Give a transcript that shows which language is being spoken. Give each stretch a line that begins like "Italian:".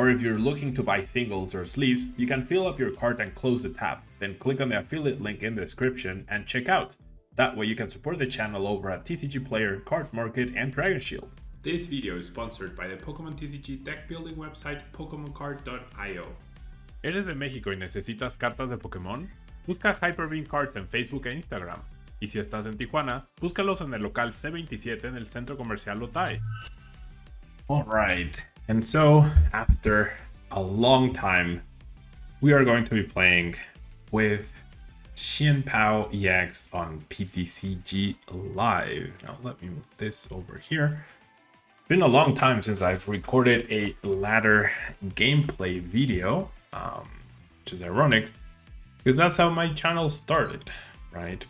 English: Or if you're looking to buy singles or sleeves, you can fill up your cart and close the tab, then click on the affiliate link in the description and check out. That way you can support the channel over at TCG Player, Card Market, and Dragon Shield. This video is sponsored by the Pokemon TCG deck building website PokemonCard.io.
Spanish: ¿Eres de México y necesitas cartas de Pokémon? Busca Hyperbeam Cards en Facebook e Instagram. Y si estás en Tijuana, búscalos en el local C27 en el Centro Comercial Otay.
English: Alright, and so after a long time, we are going to be playing with Chien Pao EX on PTCG Live. Now let me move this over here. It's been a long time since I've recorded a ladder gameplay video, which is ironic because that's how my channel started, right?